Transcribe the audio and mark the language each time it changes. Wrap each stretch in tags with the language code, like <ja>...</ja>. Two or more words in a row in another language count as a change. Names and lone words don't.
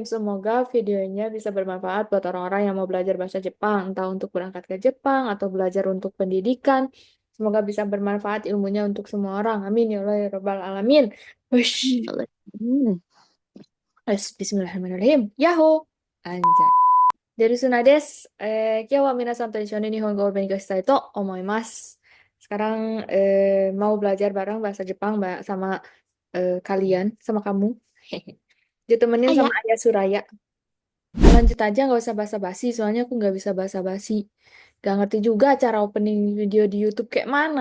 <id>Semoga videonya bisa bermanfaat buat orang-orang yang mau belajar bahasa Jepang, entah untuk berangkat ke Jepang atau belajar untuk pendidikan. Semoga bisa bermanfaat ilmunya untuk semua orang.</id> <ar>آمين يا الله يا رب العالمين. Wush. بسم الله الرحمن الرحيم.</ar> <id>Yahoo. Anjay.</id> <ja>でですのです。今日は皆さんと一緒に日本語を勉強したいと思います。</ja> <id>Sekarang mau belajar bareng bahasa Jepang sama kalian, sama kamu. Ditemenin Ayah, sama Ayah Suraya. Lanjut aja, nggak usah basa-basi, soalnya aku nggak bisa basa-basi. Gak ngerti juga cara opening video di YouTube kayak mana.</id>